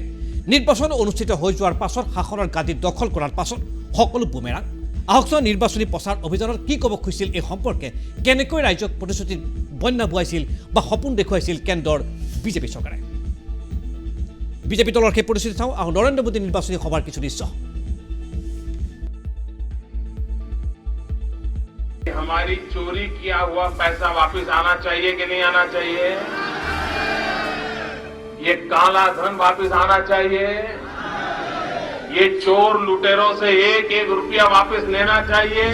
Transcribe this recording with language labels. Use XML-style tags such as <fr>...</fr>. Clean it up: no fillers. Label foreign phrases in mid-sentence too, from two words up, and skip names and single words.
<as>নিৰ্বাচন অনুষ্ঠিত হৈ যোৱাৰ পাছত শাসনৰ গাদী দখল কৰাৰ পাছত সকলো বুমেৰাং। আহক চাওঁ, নিৰ্বাচনী প্ৰচাৰ অভিযানত কি ক'ব খুজিছিল এই সম্পৰ্কে, কেনেকৈ ৰাজ্যক প্ৰতিশ্ৰুতিত বন্যা বোৱাইছিল বা সপোন দেখুৱাইছিল কেন্দ্ৰৰ বিজেপি চৰকাৰে। বিজেপি দলৰ সেই প্ৰতিশ্ৰুতি চাওঁ আৰু নৰেন্দ্ৰ মোদী নিৰ্বাচনী সভাৰ কিছু দৃশ্য।</as> <hi>हमारी चोरी किया हुआ पैसा वापस आना चाहिए कि नहीं आना चाहिए? ये काला धन वापस आना चाहिए? ये चोर लुटेरों से एक एक रुपया वापस लेना चाहिए?</hi>